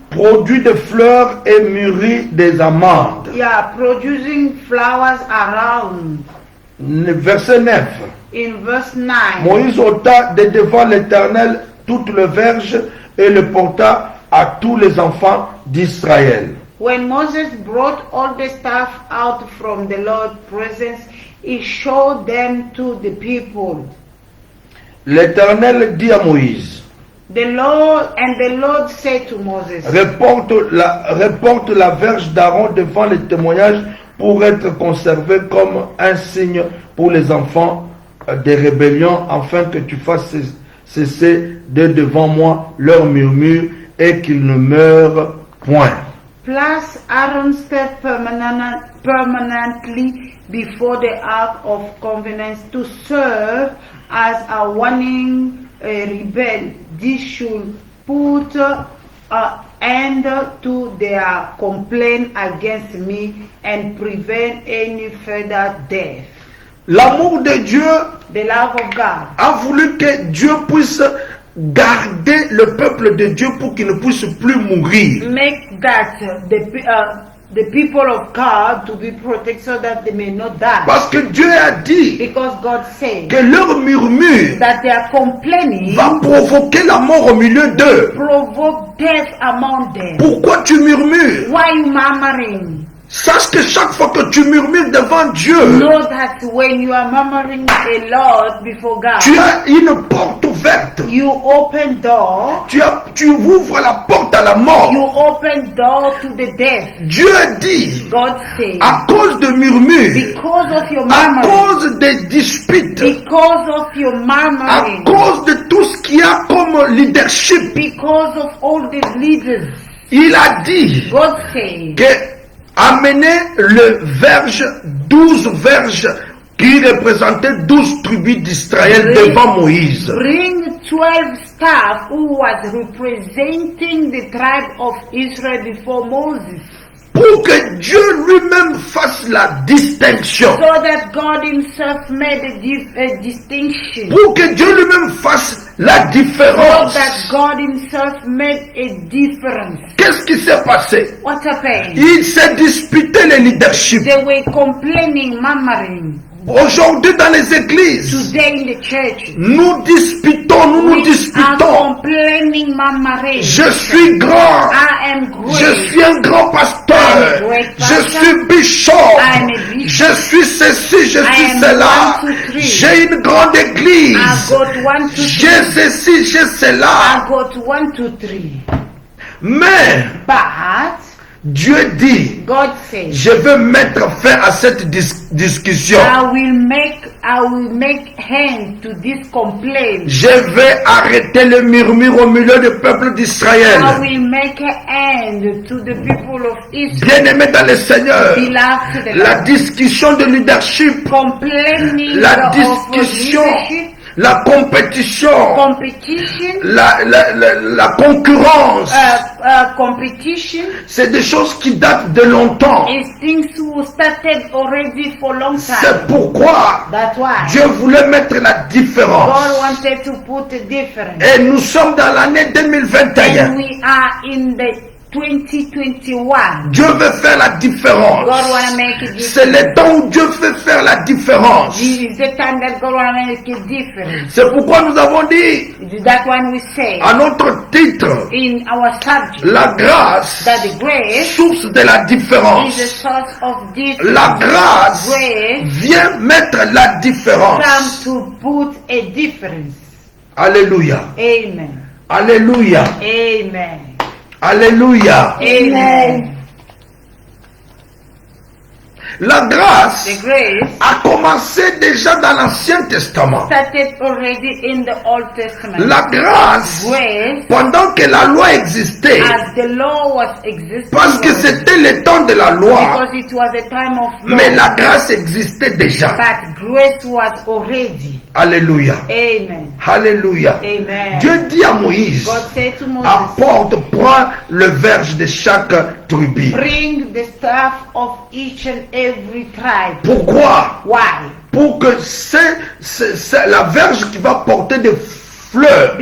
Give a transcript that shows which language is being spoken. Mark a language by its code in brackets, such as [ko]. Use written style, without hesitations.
[fr] produit des fleurs et mûri des amandes. [en] yeah, producing flowers around. [fr] Verset 9. [en] In verse 9, [fr] Moïse ôta de devant l'Éternel toutes les verges et le porta à tous les enfants d'Israël. [en] when Moses brought all the staff out from the Lord's presence, he showed them to the people. [fr] L'Éternel dit à Moïse, [en] The Lord said to Moses, [fr] reporte la verge d'Aaron devant le témoignage pour être conservée comme un signe pour les enfants des rébellions, afin que tu fasses cesser de devant moi leur murmure et qu'ils ne meurent point. [en] Place Aaron's staff permanently before the Ark of Covenant to serve as a warning rebel. This should put an end to their complaint against me and prevent any further death. [fr] L'amour de Dieu [en] The love of God [fr] a voulu que Dieu puisse garder le peuple de Dieu pour qu'il ne puisse plus mourir. [en] make that the people of God to be protected so that they may not die. [fr] Parce que Dieu a dit [en] Because God said [fr] que leur murmure [en] that they are complaining [fr] va provoquer la mort au milieu d'eux. [en] provoke death among them. [fr] Pourquoi tu murmures? [en] Why you murmuring? [fr] Sache que chaque fois que tu murmures devant Dieu, [en] Know that when you are murmuring a lot before God, [fr] tu as une porte ouverte. [en] you open door, [fr] Tu ouvres la porte à la mort. [en] you open door to the death. [fr] Dieu dit, [en] God said, [fr] à cause de murmures, [en] because of your [fr] à [en] murmuring, [fr] cause des disputes, [en] because of your [fr] à [en] murmuring, [fr] cause de tout ce qu'il y a comme leadership, [en] because of all the leaders, [fr] il a dit [en] God said, [fr] que amenez le verge, 12 verges qui représentaient 12 tribus d'Israël devant Moïse. [en] bring 12 staff who was representing the tribe of Israel before Moses, [fr] Pour que Dieu lui-même fasse la distinction. [en] so that God himself made a distinction, [fr] Pour que Dieu lui-même fasse la [en] so [fr] différence. [en] that God himself made a difference. [fr] Qu'est-ce qui s'est passé? [en] What happened? [fr] Il s'est disputé le leadership. [en] They were complaining, murmuring. [fr] Aujourd'hui dans les églises, [en] Today in the church, [fr] nous disputons, nous [en] we are [fr] disputons. [en] complaining, murmuring. [fr] Je suis grand. [en] I am great. [fr] Je suis un grand pasteur. Je suis bishop. Je suis ceci, je suis cela. J'ai une grande [en] I [fr] église. [en] got 1, 2, 3. [fr] J'ai ceci, j'ai cela. [en] I got 1, 2, 3. [fr] Mais [en] But [fr] Dieu dit, [en] God says, [fr] je veux mettre fin à cette discussion. [en] I will make hand to this complaint. [fr] Je vais arrêter le murmure au milieu du peuple [en] I [fr] d'Israël. [en] will make an end to the people of Israel. [fr] Bien-aimés dans le Seigneur, [en] Beloved to the [fr] la [en] Lord. [fr] discussion de leadership, [en] Complaining [fr] la [en] of [fr] discussion, [en] leadership, [fr] la compétition, [en] competition, [fr] la concurrence, [en] competition [fr] c'est des choses qui datent de longtemps. [en] is things who started already for long time. [fr] C'est pourquoi [en] That's why [fr] Dieu voulait mettre la différence. [en] God wanted to put a difference. [fr] Et nous sommes dans l'année 2021. [en] And we are in the 2021. [fr] Dieu veut faire la différence. [en] God wanna make a [fr] C'est [en] difference. [fr] le temps où Dieu veut faire la différence. [en] This is the time that God wanna make a difference. [fr] C'est pourquoi nous avons dit [en] That one we say [fr] à notre titre, [en] in our subject [fr] la grâce, [en] that the grace [fr] source de la [en] is the [fr] différence. [en] source of difference. [fr] La grâce [en] Grace [fr] vient mettre la [en] comes [fr] différence. [en] to put a difference. [fr] Alléluia. [en] Amen. [fr] Alléluia. [en] Amen. [fr] Alléluia. [en] Amen. [fr] La grâce [en] The grace [fr] a commencé déjà dans l'Ancien Testament. [en] started already in the Old Testament. [fr] La grâce, [en] Grace, [fr] pendant que la loi existait, [en] as the law was existing, [fr] parce que c'était le temps de la loi, [en] because it was a time of law, [fr] mais la grâce existait déjà. [en] but grace was already. [fr] Alléluia. [en] Amen. [fr] Alléluia. [en] Amen. [fr] Dieu dit à Moïse, [en] God said to Moses, [fr] apporte, prends le verge de chaque tribu. [en] bring the staff of each and every tribe. [fr] Pourquoi? [en] Why? [fr] Pour que c'est la verge qui va porter des fleurs